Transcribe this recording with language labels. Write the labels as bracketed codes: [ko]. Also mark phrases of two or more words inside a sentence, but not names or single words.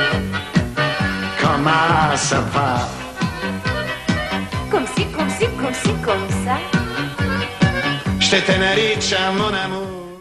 [fr] Comment ça va? Comme ça. [bg] Ще те наричам [fr] mon amour.